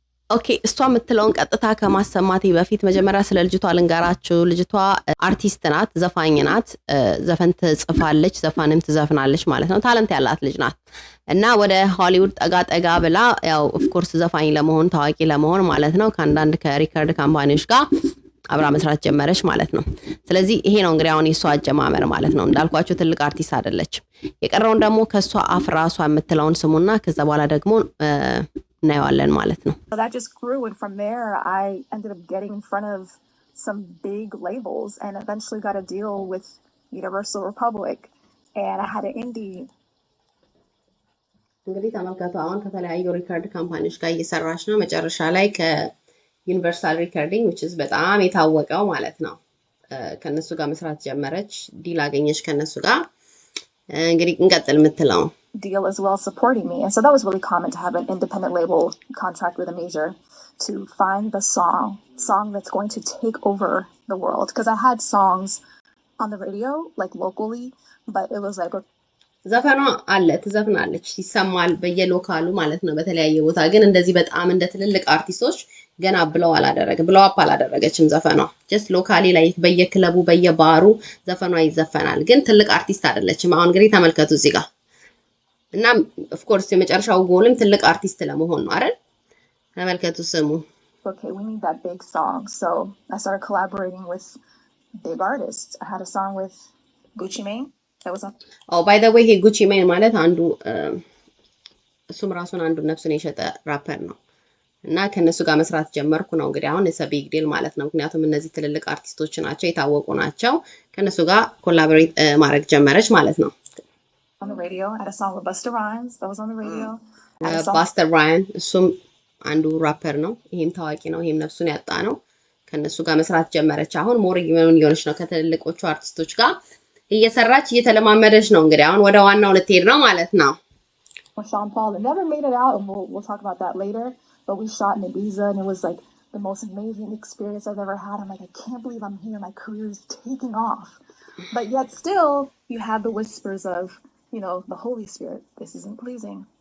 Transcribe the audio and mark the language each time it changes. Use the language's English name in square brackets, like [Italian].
[Amharic] ኦኬ፣ እሷ የምትለውን ቀጥታ ከማሰማቴ በፊት መጀመሪያ ስለ ልጅቷ ልንገራችሁ። ልጅቷ አርቲስት ናት፣ ዘፋኝ ናት። ዘፈን ትጽፋለች፣ ዘፈንም ትዘፍናለች ማለት ነው። ታለንት ያላት ልጅ ናት እና ወደ ሆሊውድ ጠጋ ብላ ያው ኦፍኮርስ ዘፋኝ ለመሆን ታዋቂ ለመሆን ማለት ነው ከአንዳንድ ከሪከርድ ካምፓኒዎች ጋር አብራ መስራት ጀመረች ማለት ነው። ስለዚህ ይሄ ነው እንግዲህ አሁን የሷ አጀማመር ማለት ነው። እንዳልኳችሁ ትልቅ አርቲስት አይደለችም። የቀረውን ደግሞ ከሷ አፍ ራሷ የምትለውን ስሙና ከዛ በኋላ ደግሞ እናየዋለን ማለት ነው። [English] So that just grew, and from there I ended up getting in front of some big labels and eventually got a deal with Universal Republic, and I had an indie. [Amharic] እንግዲህ ተመልከቱ፣ አሁን ከተለያዩ ሪከርድ ካምፓኒዎች ጋር እየሰራች ነው። መጨረሻ ላይ ከዩኒቨርሳል ሪከርዲንግ [English] which is [Amharic] በጣም የታወቀው ማለት ነው ከነሱ ጋር መስራት ጀመረች። ዲል አገኘች ከነሱ ጋር። እንግዲህ እንቀጥል የምትለው [English] deal as well, supporting me. And so that was really common to have an independent label contract with a major to find the song that's going to take over the world, because I had songs on the radio like locally, but it was like [Amharic] ዘፈኗ አለ፣ ትዘፍናለች፣ ይሰማል በየሎካሉ ማለት ነው በተለያየ ቦታ። ግን እንደዚህ በጣም እንደ ትልልቅ አርቲስቶች ገና ብለው አፕ አላደረገችም ዘፈኗ። ጀስት ሎካሊ ላይ በየክለቡ በየባሩ ዘፈኗ ይዘፈናል፣ ግን ትልቅ አርቲስት አይደለችም። አሁን እንግዲህ ተመልከቱ እዚህ ጋር እና ኦፍ ኮርስ የመጨረሻው ጎልም ትልቅ አርቲስት ለመሆን ነው አይደል? ተመልከቱ ስሙ። [English] Okay, we need that big song. So I started collaborating with big artists. I had a song with Gucci Mane. That was by the way, [Amharic] Gucci Mane ማለት አንዱ እሱም ራሱን አንዱ ነፍሱን የሸጠ ራፐር ነው እና ከነሱ ጋር መስራት ጀመርኩ ነው እንግዲህ አሁን [English] it's a big deal [Amharic] ማለት ነው። ምክንያቱም እነዚህ ትልልቅ አርቲስቶች ናቸው፣ የታወቁ ናቸው። ከነሱ ጋር ኮላቦሬት ማድረግ ጀመረች ማለት ነው። [English] On the radio, I had a song with Busta Rhymes that was on the radio. [Amharic] Busta Rhymes እሱም አንዱ ራፐር ነው። ይሄም ታዋቂ ነው፣ ይሄም ነፍሱን ያጣ ነው። ከነሱ ጋር መስራት ጀመረች። አሁን ሞር እየሆነች ነው ከትልልቆቹ አርቲስቶች ጋር እየሰራች እየተለማመደች ነው። እንግዲህ አሁን ወደ ዋናው ልትሄድ ነው ማለት ነው። [English] Sean Paul, it never made it out, and we'll talk about that later, but we shot in Ibiza and it was like the most amazing experience I've ever had. I'm like, I can't believe I'm here, my career is taking off. But yet still you have the whispers of, you know, the Holy Spirit, this isn't pleasing.